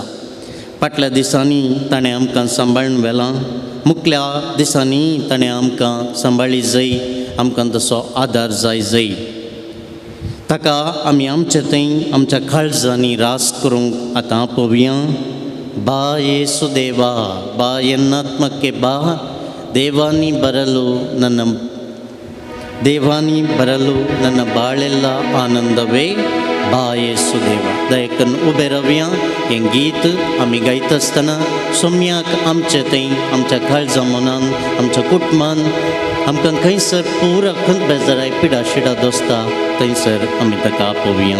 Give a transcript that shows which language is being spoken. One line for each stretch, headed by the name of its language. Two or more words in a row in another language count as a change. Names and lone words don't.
Konkani: फाटल्या दिसांनी ताणें आमकां सांबाळून व्हेलां. मुखल्या दिसांनी ताणें आमकां सांबाळी जाय, आमकां तसो आदार जाय जाय. ताका आमी आमचे थंय आमच्या काळजांनी रास करूंक आतां आपोवया.
Kannada: ಬಾ ಯೇಸು ದೇವಾ ಬಾ ಎನ್ನಾತ್ಮಕ್ಕೆ ಬಾ, ದೇವಾನಿ ಬರಲು ನನ್ನ ಬಾಳೆಲ್ಲ ಆನಂದವೇ, ಬಾ ಯೇಸು ದೇವಾ.
Konkani: दयकन उबे रावया. हें गीत आमी गायता आसतना सोम्याक आमचे थंय आमच्या काळजा मनान, आमच्या कुटुंबान आमकां खंयसर पुरा खंत बेजाराय पिडा शिडा दोसता थंयसर आमी ताका आपोवया.